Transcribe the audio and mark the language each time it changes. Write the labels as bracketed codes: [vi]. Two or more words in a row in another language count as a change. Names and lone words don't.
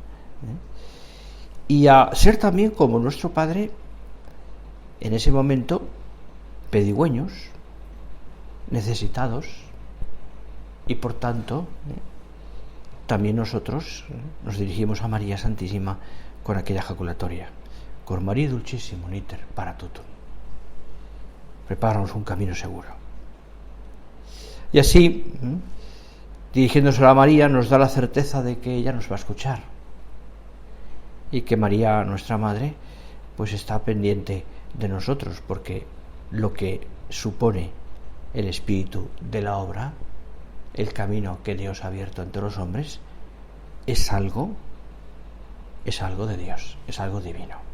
[es] y a ser también como nuestro Padre en ese momento pedigüeños, necesitados, y por tanto también nosotros nos dirigimos a María Santísima con aquella ejaculatoria: [la] Cor María Dulcissimo iter para tutum. [es] Prepáranos un camino seguro. Y así, dirigiéndose a María, nos da la certeza de que ella nos va a escuchar y que María, nuestra Madre, pues está pendiente de nosotros, porque lo que supone el espíritu de la obra, el camino que Dios ha abierto ante los hombres, es algo de Dios, es algo divino.